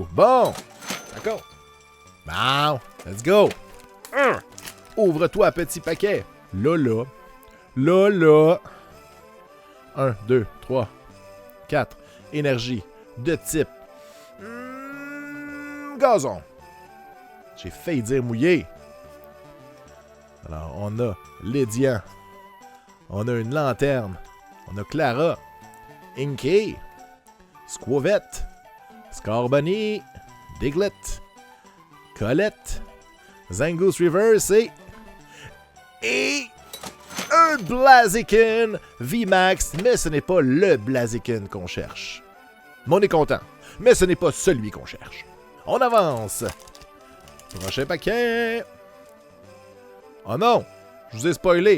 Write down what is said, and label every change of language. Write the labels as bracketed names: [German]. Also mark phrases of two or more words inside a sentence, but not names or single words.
[French] Bon, d'accord. Bon, [English] let's go. [French] Ouvre-toi, petit paquet. Là. 1, 2, 3, 4. Énergie de type gazon. J'ai failli dire mouillé. Alors, on a Lédian. On a une lanterne. On a Clara. Inkay. Squavette. Scorbunny. Diglett. Colette. Zangoose Reverse et un Blaziken VMAX, mais ce n'est pas le Blaziken qu'on cherche. Mais on est content, mais ce n'est pas celui qu'on cherche. On avance. Prochain paquet. Oh non, je vous ai spoilé.